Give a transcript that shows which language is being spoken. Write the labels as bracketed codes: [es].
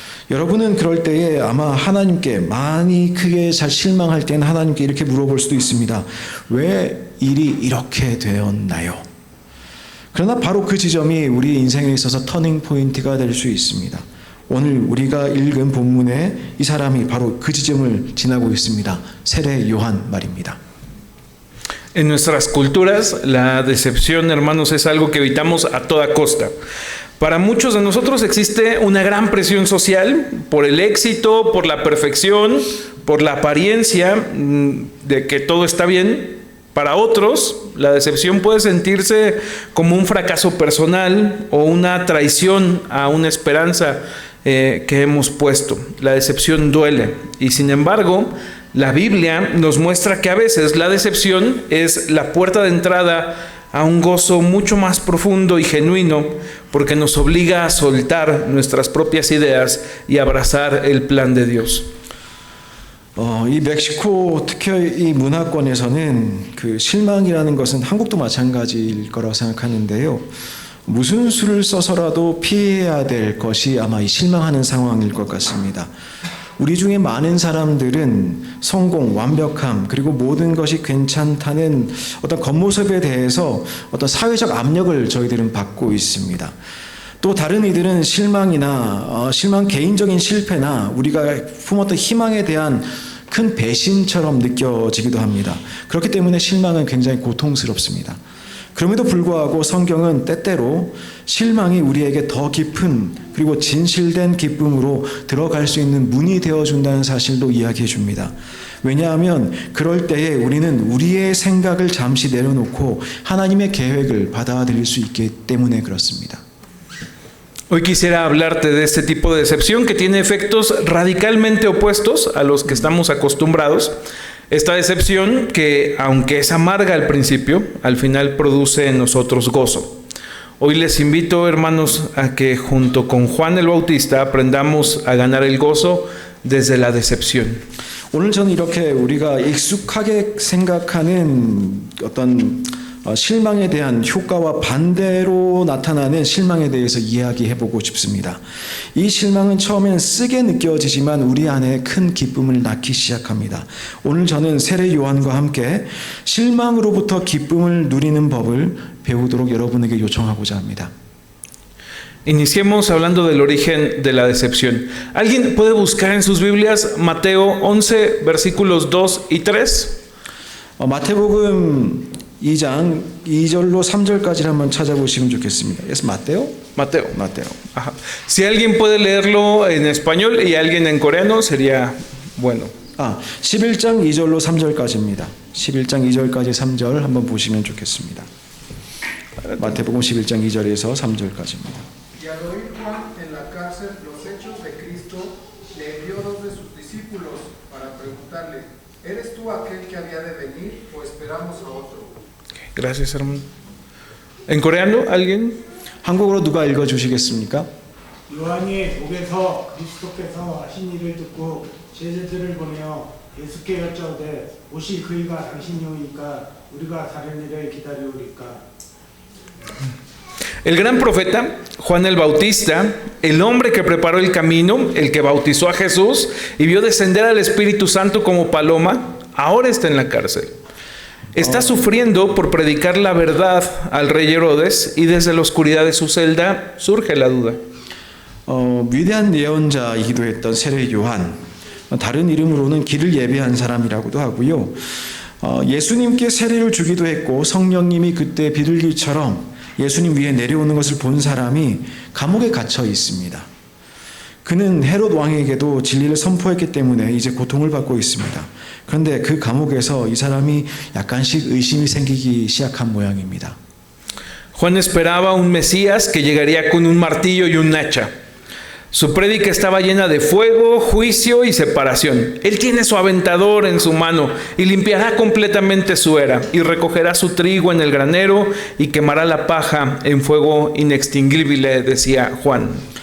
[ko] 여러분은 그럴 때에 아마 하나님께 많이 크게 잘 실망할 때는 하나님께 이렇게 물어볼 수도 있습니다. 왜 일이 이렇게 되었나요? 그러나 바로 그 지점이 우리 인생에 있어서 터닝 포인트가 될 수 있습니다. 오늘 우리가 읽은 본문에 이 사람이 바로 그 지점을 지나고 있습니다. 세례 요한 말입니다. [es] En nuestras culturas, la decepción, hermanos, es algo que evitamos a toda costa. Para muchos de nosotros existe una gran presión social por el éxito, por la perfección, por la apariencia de que todo está bien. Para otros, la decepción puede sentirse como un fracaso personal o una traición a una esperanza que hemos puesto. La decepción duele y sin embargo, la Biblia nos muestra que a veces la decepción es la puerta de entrada a un gozo mucho más profundo y genuino porque nos obliga a soltar nuestras propias ideas y abrazar el plan de Dios. [ko] 이 멕시코 특히 이 문화권에서는 그 실망이라는 것은 한국도 마찬가지일 거라고 생각하는데요. 무슨 수를 써서라도 피해야 될 것이 아마 이 실망하는 상황일 것 같습니다. 우리 중에 많은 사람들은 성공, 완벽함, 그리고 모든 것이 괜찮다는 어떤 겉모습에 대해서 어떤 사회적 압력을 저희들은 받고 있습니다. 또 다른 이들은 실망이나 개인적인 실패나 우리가 품었던 희망에 대한 큰 배신처럼 느껴지기도 합니다. 그렇기 때문에 실망은 굉장히 고통스럽습니다. 그럼에도 불구하고 성경은 때때로 실망이 우리에게 더 깊은 그리고 진실된 기쁨으로 들어갈 수 있는 문이 되어준다는 사실도 이야기해 줍니다. 왜냐하면 그럴 때에 우리는 우리의 생각을 잠시 내려놓고 하나님의 계획을 받아들일 수 있기 때문에 그렇습니다. [es] Hoy quisiera hablarte de este tipo de decepción que tiene efectos radicalmente opuestos a los que estamos acostumbrados. Esta decepción que, aunque es amarga al principio, al final produce en nosotros gozo. Hoy les invito, hermanos, a que junto con Juan el Bautista aprendamos a ganar el gozo desde la decepción. [ko] 오늘 저는 이렇게 우리가 익숙하게 생각하는 어떤 실망에 대한 효과와 반대로 나타나는 실망에 대해서 이야기해보고 싶습니다. 이 실망은 처음엔 쓰게 느껴지지만 우리 안에 큰 기쁨을 낳기 시작합니다. 오늘 저는 세례 요한과 함께 실망으로부터 기쁨을 누리는 법을 배우도록 여러분에게 요청하고자 합니다. [es] Iniciemos hablando del origen de la decepción. ¿Alguien puede buscar en sus Biblias Mateo 11, versículos 2 y 3? [ko] 마태복음 2장 2절로 3절까지를 한번 찾아보시면 좋겠습니다. [es] ¿Es Mateo? Mateo. Mateo. Ajá. Si alguien puede leerlo en español y alguien en coreano, sería bueno. [ko] 11장 2절로 3절까지입니다. 11장 2절까지 3절 한번 보시면 좋겠습니다. 마태복음 11장 2절에서 3절까지입니다. [es] Y al oír Juan en la cárcel los hechos de Cristo, le envió dos de sus discípulos para preguntarle: ¿Eres tú aquel que había de venir o esperamos a otro? Gracias, hermano. ¿En coreano alguien? [ko] 한국어로 누가 읽어주시겠습니까? 요한이 목에서 그리스도께서 하신 일을 듣고 제자들을 보내어 예수께 여짜오되 오실 그이가 당신이오니까 우리가 다른 일을 기다리오리까. [es] El gran profeta Juan el Bautista, el hombre que preparó el camino, el que bautizó a Jesús y vio descender al Espíritu Santo como paloma, ahora está en la cárcel. Está sufriendo por predicar la verdad al rey Herodes y desde la oscuridad de su celda surge la duda. [ko] 위대한 예언자이기도 했던 세례 요한, 다른 이름으로는 길을 예배한 사람이라고도 하고요. 예수님께 세례를 주기도 했고 성령님이 그때 비둘기처럼 예수님 위에 내려오는 것을 본 사람이 감옥에 갇혀 있습니다. 그는 헤롯 왕에게도 진리를 선포했기 때문에 이제 고통을 받고 있습니다. 그런데 그 감옥에서 이 사람이 약간씩 의심이 생기기 시작한 모양입니다. [es] Juan esperaba un Mesías que llegaría con un martillo y un hacha. Su prédica estaba llena de fuego, juicio y separación. Él tiene su aventador en su mano y limpiará completamente su era y recogerá su trigo en el granero y quemará la paja en fuego inextinguible, decía Juan.